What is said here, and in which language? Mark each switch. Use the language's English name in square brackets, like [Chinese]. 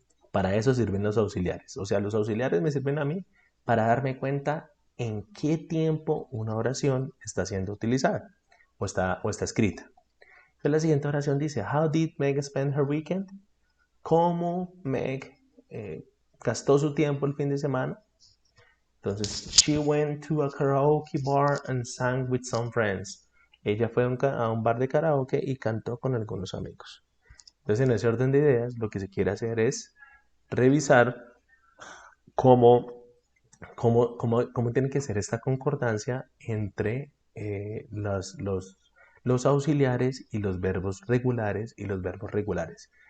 [Spanish] Para eso sirven los auxiliares. O sea, los auxiliares me sirven a mí para darme cuenta en qué tiempo una oración está siendo utilizada o está escrita. Entonces, la siguiente oración dice, [English] How did Meg spend her weekend? [Spanish] ¿Cómo Meg gastó su tiempo el fin de semana? [English] Entonces, she went to a karaoke bar and sang with some friends. [Spanish] Ella fue a un bar de karaoke y cantó con algunos amigos. Entonces, en ese orden de ideas, lo que se quiere hacer es revisar cómo, cómo tiene que ser esta concordancia entre los auxiliares y los verbos regulares y los verbos regulares.